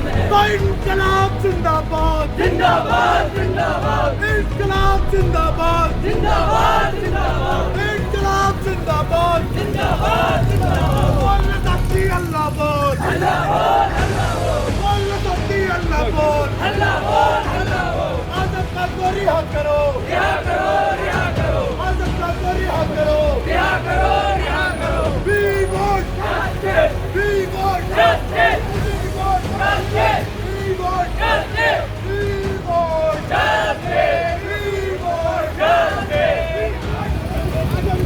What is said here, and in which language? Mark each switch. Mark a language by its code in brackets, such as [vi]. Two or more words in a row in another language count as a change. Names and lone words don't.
[ur] انقلاب زندہ باد زندہ باد زندہ باد انقلاب زندہ باد زندہ باد زندہ باد انقلاب زندہ باد زندہ باد زندہ باد اللہ بول اللہ بول اللہ بول اللہ بول اللہ بول اللہ بول آزم خان کو رہا کرو رہا کرو رہا کرو آزم خان کو رہا کرو رہا کرو رہا کرو [en] We want justice We want justice We want justice We want justice We want justice We want justice آزم